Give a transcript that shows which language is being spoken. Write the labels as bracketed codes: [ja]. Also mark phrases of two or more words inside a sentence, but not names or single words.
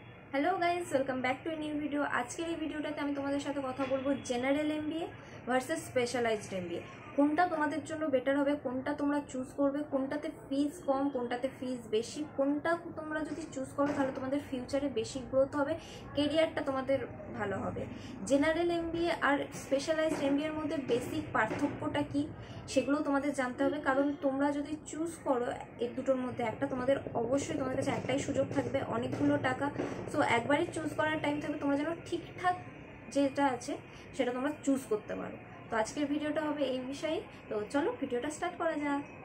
[en] Hello guys welcome back to a new video. [bn] আজকে ভিডিওটাতে আমি তোমাদের সাথে কথা বলবো [en] General MBA versus specialized MBA. [bn] কোনটা তোমাদের জন্য বেটার হবে, কোনটা তোমরা চুজ করবে, কোনটাতে ফি কম, কোনটাতে ফি বেশি, কোনটা তোমরা যদি চুজ করো তাহলে তোমাদের ফিউচারে বেশি গ্রোথ হবে, কেরিয়ারটা তোমাদের ভালো হবে। [en] General MBA [bn] আর [en] specialized MBAর [bn] মধ্যে বেসিক পার্থক্যটা কি সেগুলো তোমাদের জানতে হবে, কারণ তোমরা যদি চুজ করো এই দুটোর মধ্যে একটা, তোমাদের অবশ্যই তোমাদের কাছে একটাই সুযোগ থাকবে, অনেকগুলো টাকা। সো একবারই চুজ করার টাইম থাকবে, তোমরা যেন ঠিকঠাক যেটা আছে সেটা তোমরা চুজ করতে পারো। তো আজকের ভিডিওটা হবে এই বিষয়ে। তো চলো ভিডিওটা স্টার্ট করা যাক।